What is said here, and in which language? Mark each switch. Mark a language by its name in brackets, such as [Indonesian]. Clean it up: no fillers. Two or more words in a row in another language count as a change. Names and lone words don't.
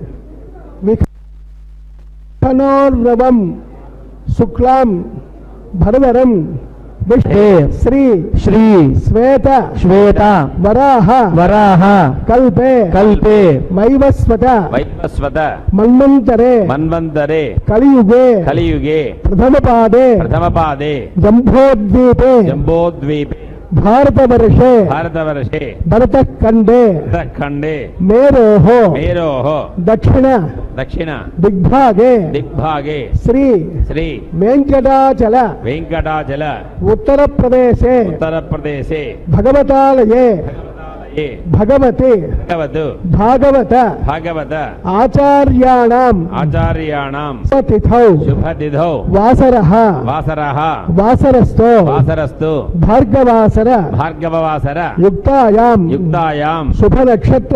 [Sanskrit] విఘ్నోర్రవం శుక్లాం భరధరం విష్ణు శ్రీ శ్రీ శ్వేత శ్వేత వరాహ వరాహ కల్పే కల్పే వైవస్వత వైవస్వత మన్వంతరే మన్వంతరే కలియుగే కలియుగే ప్రథమపాదే ప్రథమపాదే జంబోద్వీపే జంబోద్వీపే भारतवर्षे भारतवर्षे भरतखंडे खंडे मेरोः मेरोः दक्षिण दक्षिण दिग्भागे दिग्भागे श्री श्री वेंकटाचल वेंकटाचल उत्तर प्रदेशे उत्तर प्रदेशे भगवतालये ఏ భగవతే భగవత్ భాగవత భాగవత ఆచార్యాణం ఆచార్యాణం తిథౌ శుభతిథౌ వాసరః వాసరః వాసరస్తో వాసరస్తు భార్గవాసర భార్గవవాసర యుక్తాయాం శుభ నక్షత్ర